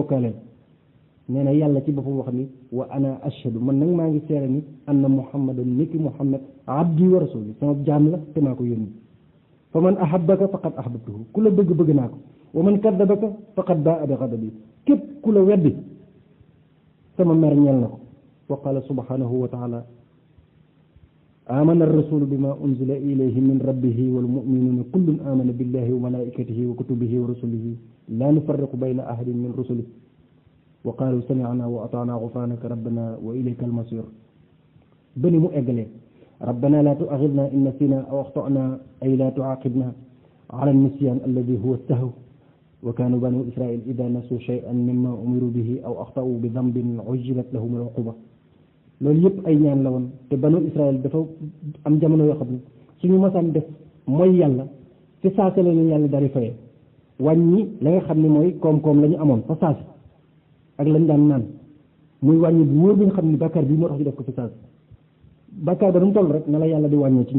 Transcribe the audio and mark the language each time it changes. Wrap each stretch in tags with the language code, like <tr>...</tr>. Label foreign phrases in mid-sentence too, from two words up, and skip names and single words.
<wo>bokkaalee nee na yàlla ci boppam wax ni</wo> <ar>وأنا أشهد</ar> <wo>man nag maa ngi seere ni</wo> <ar>أن محمدا niki محمد عبدي ورسولي</ar> <wo>sama jaam la te maa ko yónni</wo> <ar>فمن أحبك فقد أحببته</ar> <wo>ku la bëgg naa ko</wo> <ar>ومن كذبك فقد باء بغضبي</ar> <wo>képp ku la weddi sama mer ñeel na ko</wo> <ar>وقال سبحانه وتعالى آمن الرسول بما أنزل إليه من ربه والمؤمنون كل آمن بالله وملائكته وكتبه ورسله لا نفرق بين أحد من رسله وقالوا سمعنا وأطعنا غفرانك ربنا وإليك المصير</ar> <wo>bani mu eggalee</wo> <ar>ربنا لا تؤاخذنا إن نسينا أو أخطأنا أي لا تعاقبنا على النسيان الذي هو السهو وكان بنو إسرائيل إذا نسوا شيئا مما أمروا به أو أخطؤوا بذنب عجلت لهم العقوبة</ar> <wo>loolu yëpp ay ñaan la woon te banu Israël dafa am jamono yoo xam ne suñu masaan def mooy yàlla fi saase la ñu yàlla dari fayee wàññi la nga xam ne mooy koom-koom la ñu amoon fa saase ak lañ daan naan muy wàññi bu wóor bi nga xam ne bàkkaar bi moo tax ñu def ko fi saase bàkkaar ba nu mu toll rek na la yàlla di wàññee ci</wo>